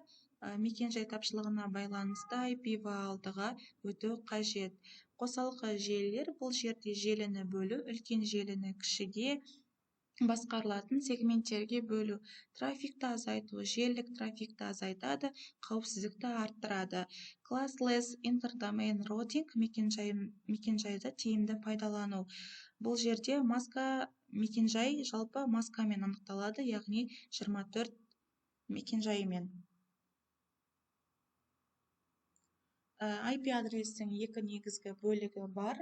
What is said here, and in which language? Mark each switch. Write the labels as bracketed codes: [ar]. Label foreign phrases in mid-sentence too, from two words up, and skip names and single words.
[kk] Мекенжай тапшылығына байланысты IPv6-ға өту қажет. Қосалқы желілер бұл жерде желіні бөлу, үлкен желіні кішіге басқарылатын сегменттерге бөлу, трафикті азайту, желілік трафикті азайтады, қауіпсіздікті арттырады. [en] Classless interdomain routing [kk] мекенжайды тиімді пайдалану. Бұл жерде маска мекенжай жалпы маскамен анықталады, яғни 24 мекенжайымен. IP адрестің екі негізгі бөлігі бар.